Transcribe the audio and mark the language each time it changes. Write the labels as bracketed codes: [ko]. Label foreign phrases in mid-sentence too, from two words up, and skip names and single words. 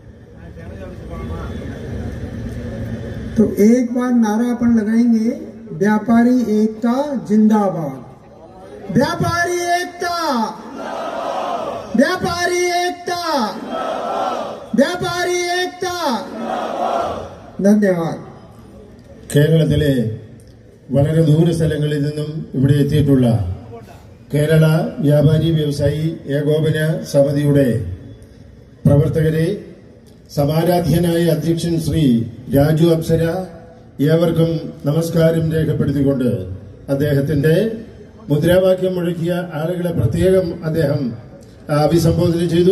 [hi] तो एक बार नारा अपन लगाएंगे, व्यापारी एकता जिंदाबाद, व्यापारी एकता, व्यापारी एकता, व्यापारी एकता। धन्यवाद. [ml] കേരളത്തിലെ വളരെ ദൂര സ്ഥലങ്ങളിൽ നിന്നും ഇവിടെ എത്തിയിട്ടുള്ള കേരള വ്യാപാരി വ്യവസായി ഏകോപന സമിതിയുടെ പ്രവർത്തകരെ, സമാരാധ്യനായ അധ്യക്ഷൻ ശ്രീ രാജു അപ്സര, ഏവർക്കും നമസ്കാരം രേഖപ്പെടുത്തിക്കൊണ്ട് അദ്ദേഹത്തിന്റെ മുദ്രാവാക്യം മുഴക്കിയ ആളുകളെ പ്രത്യേകം അദ്ദേഹം അഭിസംബോധന ചെയ്തു.